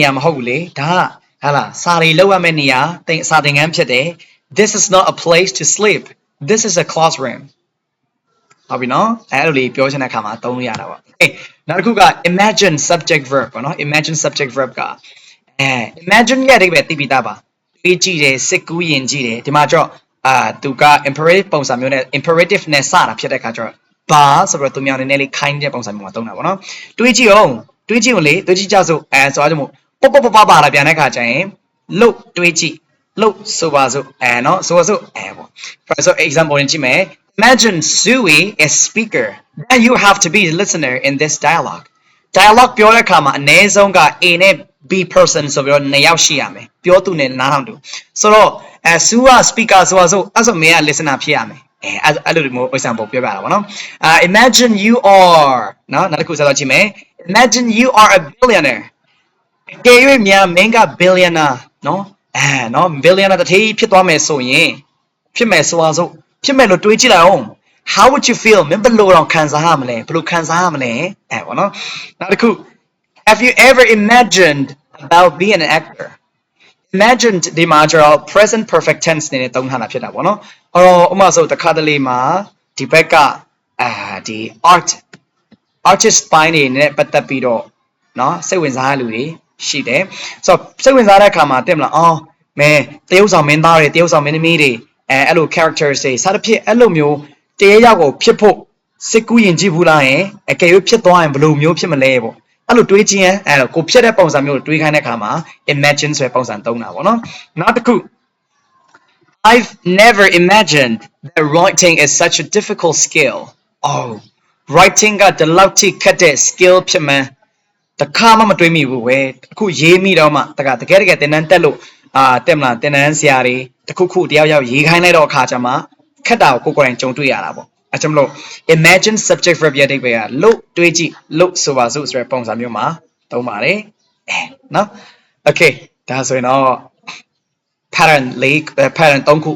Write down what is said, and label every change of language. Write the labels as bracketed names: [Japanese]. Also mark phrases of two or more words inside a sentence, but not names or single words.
[Burmese] ရာမဟုတ်ဘူးလေဒါဟာလားစာရီလောက်ရမယ့်နေရာစာသင်ခန်းဖြစ်တယ် [English] this is not a place to sleep this is a classroom [Burmese] ဟုတ်ပြီနော်အဲ့လိုလေးပြောချင်တဲ့အခါမှာသုံးလို့ရတာပေါ့နောက်တစ်ခုက [English] imagine subject verb [Burmese] ပေါ့နော် imagine subject verb ကimagine ရဲ့အဓိပ္ပာယ်သိပြီးသားပါတွေးကြည့်တယ်စစ်ကူးယဉ်ကြည့်တယ်ဒီမှာကျတော့သူ က imperative ပုံစံမျိုးနဲ့ imperative နဲ့စတာဖြစ်တဲ့အခါကျတော့ဘာဆိုတော့သူများနည်းနည်းလေးခိုင်းတဲ့ပုံစံမျိုးမှာသုံးတာပေါ့နော်တွေးကြည့်အောင်လေတွေးကြည့်ကြစို့ဆိုတော့ပေါ့ပါလာပြန်တဲ့အခါကျရင်လို့တွေးကြည့်လို့ဆိုပါစို့နော်ဆိုပါစို့ပေါ့ [English] for example [Burmese] ကြည့်မယ် [English] imagine Sui is speaker then you have to be the listener in this dialogue [Burmese] ပြောတဲ့အခါမှာအနည်းဆုံးက A နဲ့ [English] B person [Burmese] ဆိုပြီးတော့2ယောက်ရှိရမယ်ပြောသူနဲ့နားထောင် သူဆိုတော့Sue က speaker ဆိုတော့အဲ့ဆိုမင်းက listener ဖြစ်ရမယ်အဲ့လိုမျိုး example ပြောပြတာပေါ့နော် [English] imagine you are [Burmese] နော်နောက်တစ်ခုဆက် တော့ကြည့်မယ် [English] imagine you are a billionaire [Burmese] ကြေးရွေးများမင်းက billionaire နော်နော် billionaire တတိဖြစ်သွားမယ်ဆိုရင်ဖြစ်မယ်ဆိုအောင်ဖြစ်မယ်လို့တွေးကြည့်လိုက်အောင် [English] how would you feel [Burmese] မင်းဘယ်လိုတော့ခံစားရမလဲဘယ်လိုခံစားရမလဲပေါ့နော်နောက်တစ်ခု [English] have you ever imagined about being an actor [Burmese] imagined ဒီမှာကျတော့ [English] present perfect tense [Burmese] နဲ့သုံးထားတာဖြစ်တာပေါ့နော်အဲ့တော့ဥပမာဆိုတခါတလေမှာဒီဘက်ကဒီ artist ပိုင်းနေနဲ့ပတ်သက်ပြီးတော့เนาะစိတ်ဝင်စားတဲ့လူတွေရှိတယ်ဆိုတော့စိတ်ဝင်စားတဲ့အခါမှာတင်မလားမဲတရုပ်ဆောင်မင်းသားတွေတရုပ်ဆောင်မင်းသမီးတွေအဲ့လို characters တွေစသဖြင့်အဲ့လိုမျိုးတရေရောက်ကိုဖြစ်ဖို့စစ်ကူးရင်ကြည့်ဘူးလားရင်အကယ်၍ဖြစ်သွားရင်ဘယ်လိုမျိုးဖြစ်မလဲပေါ့အဲ့လိုတွေးကြည့်ရင်အဲ့တော့ကိုဖြစ်တဲ့ပုံစံမျိုးတွေးခိုင်းတဲ့အခါမှာ imagine ဆိုတဲ့ပုံစံသုံးတာပေါ့နော်နောက်တစ်ခု [English] I've never imagined that writing is such a difficult skill [Burmese] writing ကဒီလောက်ထိခက်တဲ့ skill ဖြစ်မှန်းတခါမှ မတွေးမိဘူးပဲအခုရေးမိတော့မှတကယ်သင်တန်းတက်လို့တက်မလားသင်တန်းဆရာတွေတခုတယောက်ရေးခိုင်းလိုက်တော့အခါကျမှခက်တာကိုကိုယ်တိုင်ကြုံတွေ့ရတာပေါ့အဲကြောင့်မလို့ [English] imagine subject verb [Burmese] ရဲ့အဓိပ္ပာယ်ကလို့တွေးကြည့်လို့ဆိုပါစို့ဆိုတဲ့ပုံစံမျိုးမှာသုံးပါတယ်နော် okay ဒါဆိုရင်တော့ pattern 3 ခု